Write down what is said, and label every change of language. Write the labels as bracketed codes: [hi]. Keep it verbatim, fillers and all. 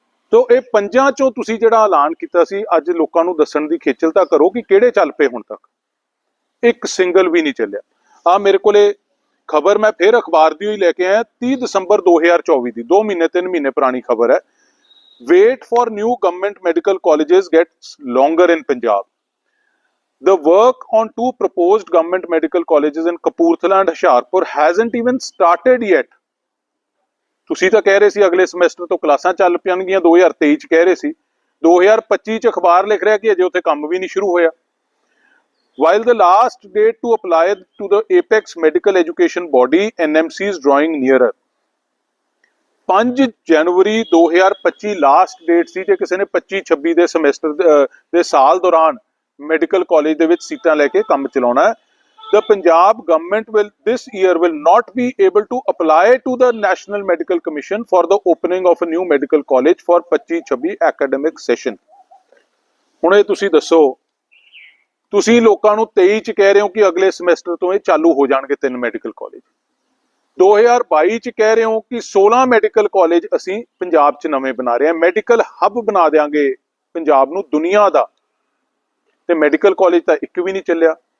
[pa] ਤੋ ਇਹ ਪੰਜਾਂ ਚੋਂ ਤੁਸੀਂ ਜਿਹੜਾ ਐਲਾਨ ਕੀਤਾ ਸੀ, ਅੱਜ ਲੋਕਾਂ ਨੂੰ ਦੱਸਣ ਦੀ ਖੇਚਲ ਤਾਂ ਕਰੋ ਕਿ ਕਿਹੜੇ ਚੱਲ ਪਏ ਹੁਣ ਤੱਕ। ਇੱਕ ਸਿੰਗਲ ਵੀ ਨਹੀਂ ਚੱਲਿਆ। ਆ ਮੇਰੇ ਕੋਲੇ ਖਬਰ ਮੈਂ ਫੇਰ ਅਖਬਾਰ ਦੀ ਹੀ ਲੈ ਕੇ ਆਇਆ, ਤੀਹ ਦਸੰਬਰ ਦੋ ਹਜ਼ਾਰ ਚੌਵੀ ਦੀ, ਦੋ ਮਹੀਨੇ ਤਿੰਨ ਮਹੀਨੇ ਪੁਰਾਣੀ ਖਬਰ ਹੈ। [en] Wait for new government medical colleges gets longer in Punjab. The work on two proposed government medical colleges in Kapurthala and Hoshiarpur hasn't even started yet. [pa] ਤੁਸੀਂ ਤਾਂ ਕਹਿ ਰਹੇ ਸੀ ਅਗਲੇ ਸਮੈਸਟਰ ਤੋਂ ਕਲਾਸਾਂ ਚੱਲ ਪੈਣਗੀਆਂ, ਦੋ ਹਜ਼ਾਰ ਤੇਈ ਚ ਕਹਿ ਰਹੇ ਸੀ, ਦੋ ਹਜ਼ਾਰ ਪੱਚੀ ਚ ਅਖਬਾਰ ਲਿਖ ਰਿਹਾ ਕਿ ਅਜੇ ਉੱਥੇ ਕੰਮ ਵੀ ਨਹੀਂ ਸ਼ੁਰੂ ਹੋਇਆ। [en] While the last date to apply to the Apex Medical Education Body N M C is drawing nearer, [pa] ਪੰਜ ਜਨਵਰੀ ਦੋ ਹਜ਼ਾਰ ਪੱਚੀ ਲਾਸਟ ਡੇਟ ਸੀ। ਜੇ ਕਿਸੇ ਨੇ ਪੱਚੀ ਛੱਬੀ ਦੇ ਸਮੈਸਟਰ ਦੇ ਸਾਲ ਦੌਰਾਨ ਮੈਡੀਕਲ ਕਾਲਜ ਦੇ ਵਿੱਚ ਸੀਟਾਂ ਲੈ ਕੇ ਕੰਮ ਚਲਾਉਣਾ ਹੈ। [en] The Punjab government will this year will not be able to apply to the National Medical Commission for the opening of a new medical college for [pa] ਪੱਚੀ ਛੱਬੀ [en] academic session. [pa] ਹੁਣ ਇਹ ਤੁਸੀਂ ਦੱਸੋ, ਤੁਸੀਂ ਲੋਕਾਂ ਨੂੰ ਤੇਈ ਚ ਕਹਿ ਰਹੇ ਹੋ ਕਿ ਅਗਲੇ ਸਮੈਸਟਰ ਤੋਂ ਇਹ ਚਾਲੂ ਹੋ ਜਾਣਗੇ ਤਿੰਨ ਮੈਡੀਕਲ ਕਾਲਜ, ਦੋ ਹਜ਼ਾਰ ਬਾਈ ਚ ਕਹਿ ਰਹੇ ਹੋ ਕਿ ਸੋਲਾਂ ਮੈਡੀਕਲ ਕਾਲਜ ਅਸੀਂ ਪੰਜਾਬ ਚ ਨਵੇਂ ਬਣਾ ਰਹੇ ਹਾਂ, ਮੈਡੀਕਲ ਹੱਬ ਬਣਾ ਦੇਾਂਗੇ ਪੰਜਾਬ ਨੂੰ ਦੁਨੀਆ ਦਾ, ਤੇ ਮੈਡੀਕਲ ਕਾਲਜ ਤਾਂ ਇੱਕ ਵੀ ਨਹੀਂ ਚੱਲਿਆ।